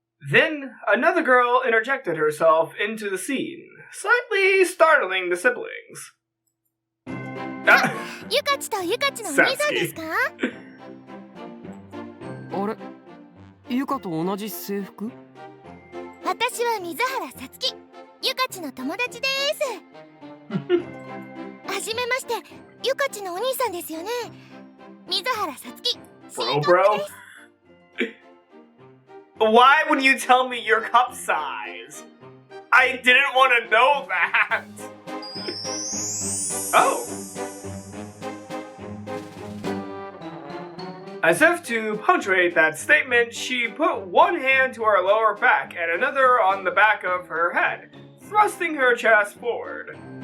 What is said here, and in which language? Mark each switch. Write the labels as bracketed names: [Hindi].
[English] Then another girl interjected herself into the scene, slightly startling the siblings. [Japanese] ゆかちとゆかちのお兄さんですか？あれ、ユカと同じ制服？私は水原さつき、ゆかちの友達です。はじめまして、ゆかちのお兄さんですよね。水原さつき。 [English] Bro. Why would you tell me your cup size? I didn't want to know that. Oh. As if to punctuate that statement, she put one hand to her lower back and another on the back of her head, thrusting her chest forward.